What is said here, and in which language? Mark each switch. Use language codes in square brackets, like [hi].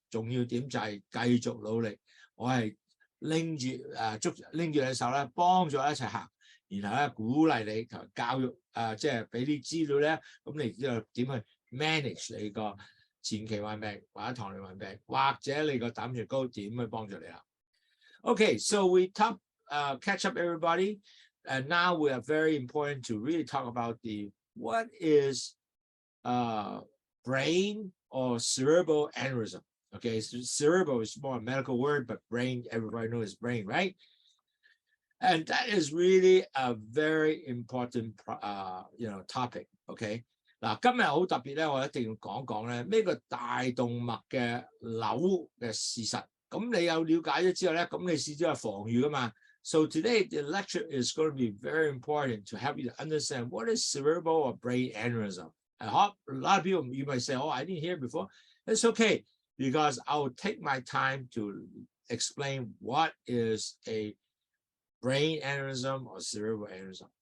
[yue] 重要點就係繼續努力，我係拎住你手咧，幫助一齊行，然後咧鼓勵你同教育即係俾啲資料咧，咁你知道點去 manage 你個前期患病或者糖尿病病，或者你個膽血高點去幫助你啦。 [en] Okay, so we catch up everybody, and now we are very important to really talk about what is brain or cerebral aneurysm. Okay, so cerebral is more a medical word, but brain, everybody knows brain, right? And that is really a very important topic. [yue] Okay, 嗱，今日好特別咧，我一定要講咧咩個大動脈嘅瘤嘅事實。咁你有了解咗之後咧，咁你試咗係防禦噶嘛？ [en] So today the lecture is going to be very important to help you to understand what is cerebral or brain aneurysm. I hope a lot of people, you might say, oh, I didn't hear it before. It's okay, because I will take my time to explain what is a brain aneurysm or cerebral aneurysm.